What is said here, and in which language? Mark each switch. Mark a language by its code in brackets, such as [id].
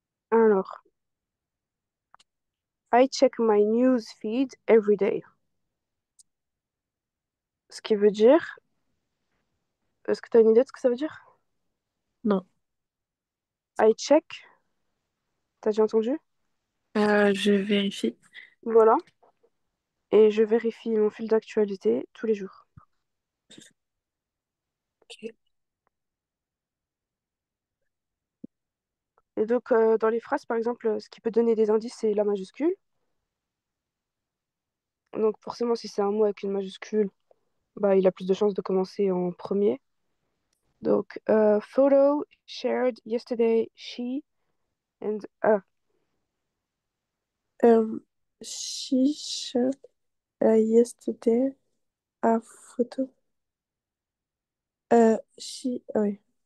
[en] Alors, I check my news feed every day. [fr] Ce qui veut dire, est-ce que tu as une idée de ce que ça veut dire? Non. [en] I check, [fr] t'as déjà entendu? Je vérifie. Voilà. Et je vérifie mon fil d'actualité tous les jours. Ok. Et donc, dans les phrases, par exemple, ce qui peut donner des indices, c'est la majuscule. Donc, forcément, si c'est un mot avec une majuscule, bah, il a plus de chances de commencer en premier. [en] Donc, photo shared yesterday, she and a. Um, she shared yesterday a photo. [fr] Oui.